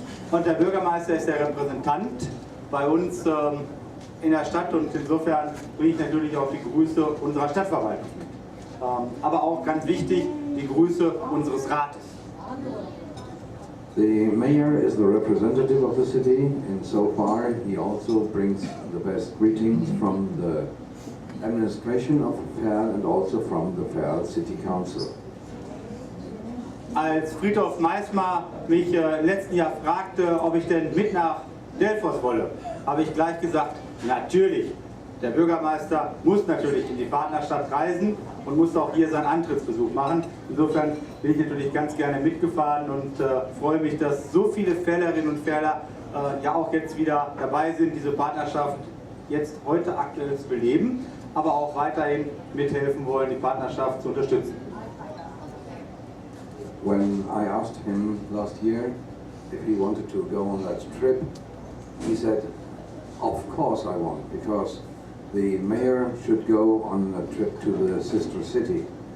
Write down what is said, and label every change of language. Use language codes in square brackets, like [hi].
[de] Und der Bürgermeister ist der Repräsentant bei uns in der Stadt und insofern bringe ich natürlich auch die Grüße unserer Stadtverwaltung. Aber auch ganz wichtig, die Grüße unseres Rates. [en] The mayor is the representative of the city, and so far he also brings the best greetings from the administration of Ferl and also from the Ferl City Council. [de] Als Friedhof Meismar mich letzten Jahr fragte, ob ich denn mit nach Delfos wolle, habe ich gleich gesagt, natürlich. Der Bürgermeister muss natürlich in die Partnerstadt reisen und muss auch hier seinen Antrittsbesuch machen. Insofern bin ich natürlich ganz gerne mitgefahren und freue mich, dass so viele Ferlerinnen und Ferler ja auch jetzt wieder dabei sind, diese Partnerschaft jetzt heute aktuell zu beleben, aber auch weiterhin mithelfen wollen, die Partnerschaft zu unterstützen. [en] When I asked him last year if he wanted to go on that trip, he said, of course I want, because the mayor should go on a trip to the sister city.